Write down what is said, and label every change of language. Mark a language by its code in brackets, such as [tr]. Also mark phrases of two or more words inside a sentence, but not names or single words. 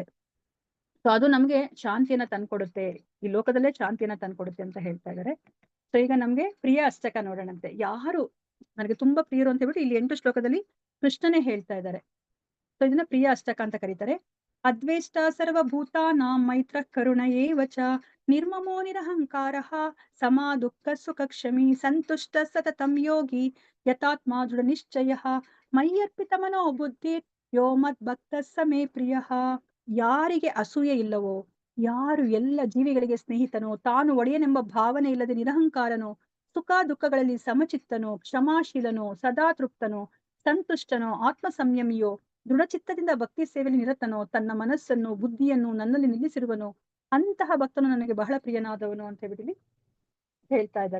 [kn] ಸೊ ಅದು ನಮ್ಗೆ ಶಾಂತಿಯನ್ನ ತಂದ್ಕೊಡುತ್ತೆ, ಈ ಲೋಕದಲ್ಲೇ ಶಾಂತಿಯನ್ನ ತಂದ್ಕೊಡುತ್ತೆ ಅಂತ ಹೇಳ್ತಾ ಇದ್ದಾರೆ. ಸೊ ಈಗ ನಮ್ಗೆ ಪ್ರಿಯ ಅಷ್ಟಕ ನೋಡೋಣಂತೆ. ಯಾರು ನನಗೆ ತುಂಬಾ ಪ್ರಿಯರು ಅಂತ ಹೇಳ್ಬಿಟ್ಟು ಇಲ್ಲಿ 8 ಶ್ಲೋಕದಲ್ಲಿ ಕೃಷ್ಣನೇ ಹೇಳ್ತಾ ಇದ್ದಾರೆ. ಸೊ ಇದನ್ನ ಪ್ರಿಯ ಅಷ್ಟಕ ಅಂತ ಕರೀತಾರೆ. [sa] ಅದ್ವೇಷ್ಟ ಸರ್ವಭೂತಾನಾಂ ಮೈತ್ರ ಕರುಣ ಏವ ಚ ನಿರ್ಮಮೋ ನಿರಹಂಕಾರಃ ಸಮಾ ದುಃಖ ಸುಖ ಕ್ಷಮಿ ಸಂತುಷ್ಟ ಸತತಂ ಯೋಗಿ ಯತಾತ್ಮ ದೃಢ ನಿಶ್ಚಯಃ ಮಯ್ಯರ್ಪಿತ ಮನೋ ಬುದ್ಧಿ ಯೋ ಮದ್ ಭಕ್ತ ಸಮೇ ಪ್ರಿಯಃ. [kn] ಯಾರಿಗೆ ಅಸೂಯೆ ಇಲ್ಲವೋ, ಯಾರು ಎಲ್ಲ ಜೀವಿಗಳಿಗೆ ಸ್ನೇಹಿತನೋ, ತಾನು ಒಡೆಯನೆಂಬ ಭಾವನೆ ಇಲ್ಲದೆ ನಿರಹಂಕಾರನೋ, ಸುಖ ದುಃಖಗಳಲ್ಲಿ ಸಮಚಿತ್ತನೋ, ಕ್ಷಮಾಶೀಲನೋ, ಸದಾ ತೃಪ್ತನೋ, ಸಂತುಷ್ಟನೋ, ಆತ್ಮ ಸಂಯಮಿಯೋ, ದೃಢಚಿತ್ತದಿಂದ ಭಕ್ತಿ ಸೇವೆಯಲ್ಲಿ ನಿರತನೋ, ತನ್ನ ಮನಸ್ಸನ್ನು ಬುದ್ಧಿಯನ್ನು ನನ್ನಲ್ಲಿ ನಿಲ್ಲಿಸಿರುವನು, ಅಂತಹ ಭಕ್ತನು ನನಗೆ ಬಹಳ ಪ್ರಿಯನಾದವನು ಅಂತ ಹೇಳ್ಬಿಟ್ಟು ಹೇಳ್ತಾ ಇದ್ದಾರೆ.